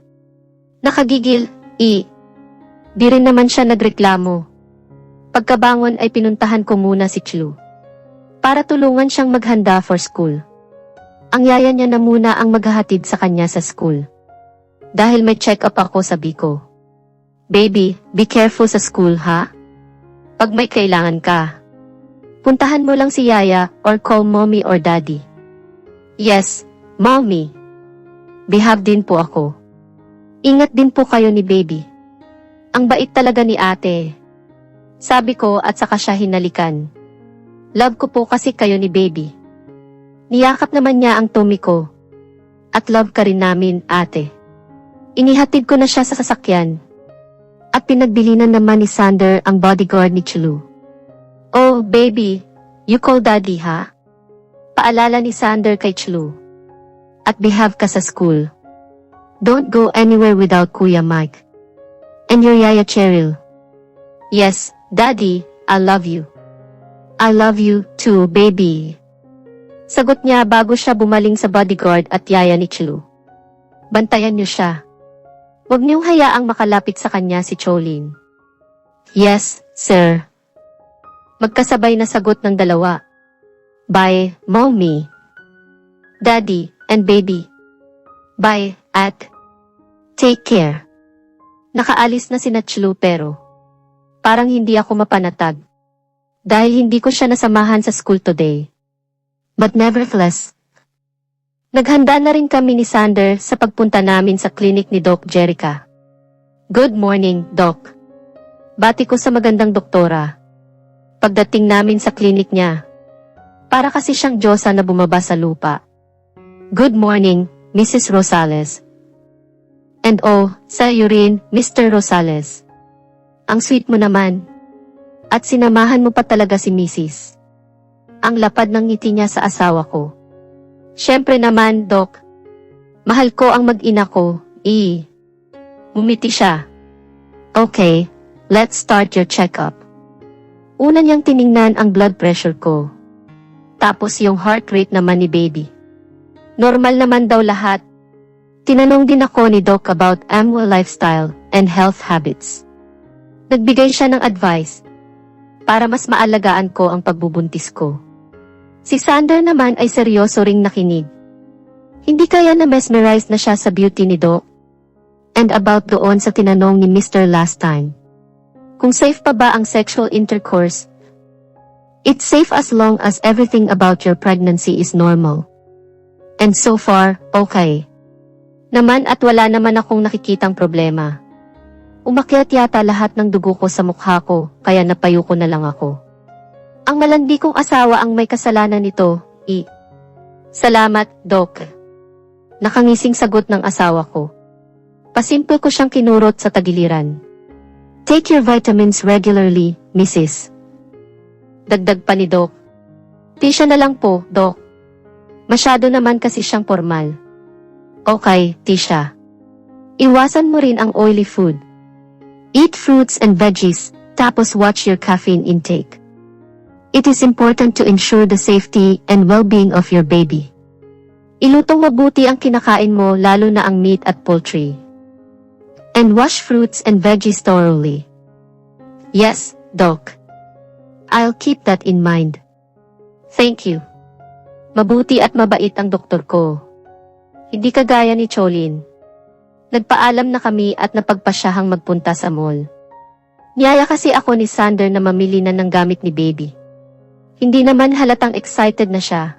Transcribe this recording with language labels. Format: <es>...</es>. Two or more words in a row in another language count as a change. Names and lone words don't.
<tl>Nakagigil, Di rin naman siya nagreklamo. Pagkabangon ay pinuntahan ko muna si Chlu. Para tulungan siyang maghanda</tl> <en>for school.</en> <tl>Ang yaya niya na muna ang maghahatid sa kanya sa school. Dahil may check-up ako, sabi ko.</tl> <en>Baby, be careful</en> <tl>sa school, ha? Pag may kailangan ka. Puntahan mo lang si yaya or</tl> <en>call mommy or daddy. Yes, mommy.</en> <tl>Behave din po ako. Ingat din po kayo ni baby. Ang bait talaga ni ate. Sabi ko at saka siya hinalikan. Love ko po kasi kayo ni baby. Niyakap naman niya ang tummy ko. At love ka rin namin, ate. Inihatid ko na siya sa sasakyan. At pinagbilinan naman ni Sander ang bodyguard ni Chlu.</tl> <en>Oh, baby, you call daddy, ha?</en> <tl>Paalala ni Sander kay Chlu. At behave ka sa school.</tl> <en>Don't go anywhere without Kuya Mike. And your Yaya Cheryl. Yes, daddy, I love you. I love you too, baby.</en> <tl>Sagot niya bago siya bumaling sa bodyguard at yaya ni Chlu. Bantayan niyo siya. Huwag niyong hayaang makalapit sa kanya si Cholin.</tl> <en>Yes, sir.</en> <tl>Magkasabay na sagot ng dalawa.</tl> <en>Bye, mommy. Daddy, and baby. Bye, at take care.</en> <tl>Nakaalis na sina Chlu pero parang hindi ako mapanatag. Dahil hindi ko siya nasamahan sa</tl> <en>school today. But nevertheless,</en> <tl>Naghanda na rin kami ni Sander sa pagpunta namin sa klinik ni Doc Jerica.</tl> <en>Good morning, Doc.</en> <tl>Bati ko sa magandang doktora. Pagdating namin sa klinik niya, para kasi siyang Diyosa na bumaba sa lupa.</tl> <en>Good morning, Mrs. Rosales. And oh,</en> <tl>sa iyo rin, Mr. Rosales. Ang sweet mo naman. At sinamahan mo pa talaga si Mrs. Ang lapad ng ngiti niya sa asawa ko. Siyempre naman, Doc. Mahal ko ang mag-ina ko, Umiti siya.</tl> <en>Okay, let's start your checkup.</en> <tl>Una niyang tiningnan ang blood pressure ko. Tapos yung</tl> <en>heart rate</en> <tl>naman ni baby. Normal naman daw lahat. Tinanong din ako ni Doc</tl> <en>about AMWA lifestyle and health habits.</en> <tl>Nagbigay siya ng advice para mas maalagaan ko ang pagbubuntis ko. Si Sander naman ay seryoso ring nakinig. Hindi kaya na mesmerized na siya sa beauty ni Doc.</tl> <en>And about</en> <tl>doon sa tinanong ni Mr.</tl> <en>last time.</en> <tl>Kung safe pa ba ang</tl> <en>sexual intercourse? It's safe as long as everything about your pregnancy is normal. And so far, okay.</en> <tl>Naman at wala naman akong nakikitang problema. Umakyat yata lahat ng dugo ko sa mukha ko, kaya napayo ko na lang ako. Ang malandi kong asawa ang may kasalanan nito, Salamat, Doc. Nakangising sagot ng asawa ko. Pasimple ko siyang kinurot sa tagiliran.</tl> <en>Take your vitamins regularly, Mrs.</en> <tl>Dagdag pa ni Doc. Tisha na lang po, Doc. Masyado naman kasi siyang formal.</tl> <en>Okay, Tisha.</en> <tl>Iwasan mo rin ang</tl> <en>oily food. Eat fruits and veggies, tapos watch your caffeine intake. It is important to ensure the safety and well-being of your baby.</en> <tl>Ilutong mabuti ang kinakain mo lalo na ang meat at poultry.</tl> <en>And wash fruits and veggies thoroughly. Yes, Doc. I'll keep that in mind. Thank you.</en> <tl>Mabuti at mabait ang doktor ko. Hindi kagaya ni Cholin. Nagpaalam na kami at napagpasyahang magpunta sa mall. Niyaya kasi ako ni Sander na mamili na ng gamit ni baby. Hindi naman halatang excited na siya.</tl>